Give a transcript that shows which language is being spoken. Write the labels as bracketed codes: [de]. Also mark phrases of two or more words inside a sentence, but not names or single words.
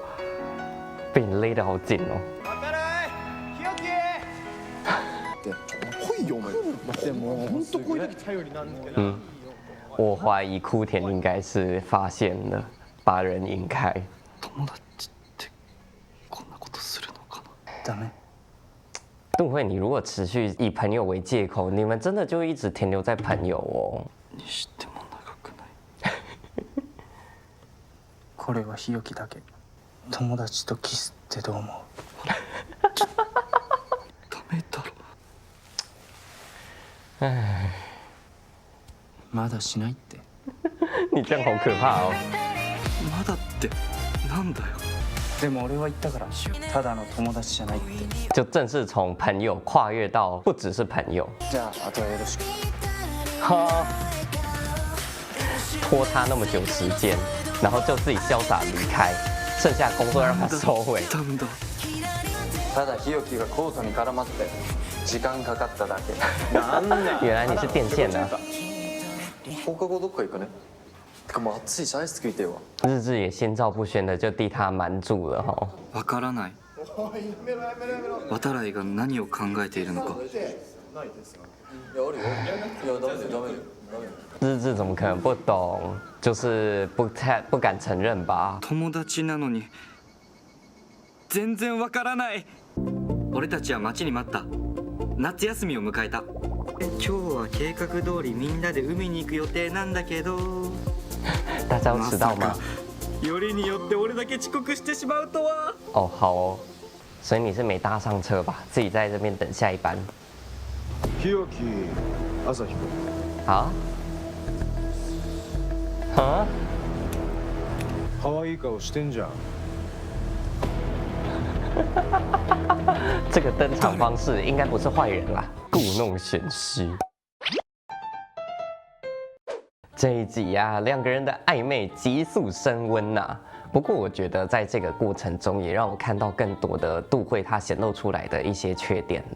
[zh] 被你勒得好紧哦。 [ja] 来いよお前。でも本当こういう時頼りなんだけど。 [zh] 我怀疑枯田应该是发现了，把人引开。 [ja] 友達ってこんなことするのかな。ダメ [zh] 杜慧，你如果持续以朋友为借口，你们真的就一直停留在朋友哦。 [ja] にしても長くない。これは日置だけ友達とキスってどう思うダメだろ。まだしないって [zh] 你这样好可怕哦。 [ja] まだってなんだよ。でも俺は言ったからただの友達じゃないって [zh] 就正式从朋友跨越到不只是朋友。 [ja] じゃああとはよろしく [zh] 哈，拖他那么久时间，然后就自己潇洒离开，剩下工作让他收尾。 [ja] なんだ。ただ日置がコートに絡まって時間かかっただけ [zh] 原来你是电线的、 [ja] 放課後どっか行くね。てかもう暑いしアイス食いてよ。 [zh] 日志也心照不宣的就替他瞒住了哈。 [ja] わからない。渡来が何を考えているのか。 [zh] 日志怎么可能不懂？就是不敢承认吧？ [ja] 友達なのに全然わからない。俺たちは待ちに待った。夏休みを迎えた。今日は計画通りみんなで海に行く予定なんだけど。 [zh] 大家有迟到吗？ [ja] よりによって俺だけ遅刻してしまうとは。 [zh] 哦，好哦。所以你是没搭上车吧？自己在这边等下一班。日置朝彦。好。啊？ [ja] 可愛い顔してんじゃん。 [zh] 这个登场方式应该不是坏人啦，故弄玄虚。这一集呀，两个人的暧昧急速升温呐。不过我觉得在这个过程中，也让我看到更多的杜慧她显露出来的一些缺点了。